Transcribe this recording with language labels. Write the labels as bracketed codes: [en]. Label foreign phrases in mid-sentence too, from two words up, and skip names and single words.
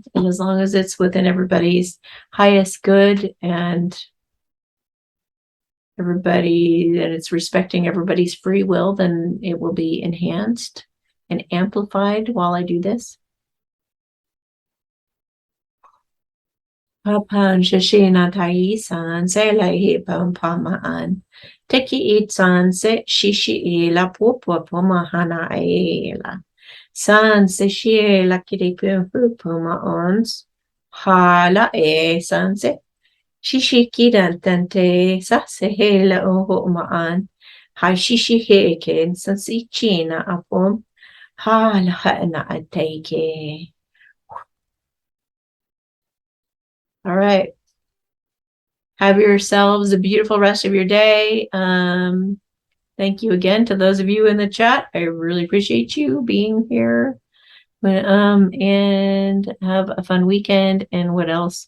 [en] And as long as it's within everybody's highest good and everybody, that it's respecting everybody's free will, then it will be enhanced and amplified while I do this. Papan shishina tai san se la he pam pamaan. Teki it san se shishi e la popo pomahana e la. San se shi la kiri pum puma ons. Ha la e san se. Shishi kidan tante sa se he la oho maan. Ha shishi he ken san si china apom. Ha la ha na atake. All right. Have yourselves a beautiful rest of your day. Thank you again to those of you in the chat. I really appreciate you being here. And have a fun weekend. And what else?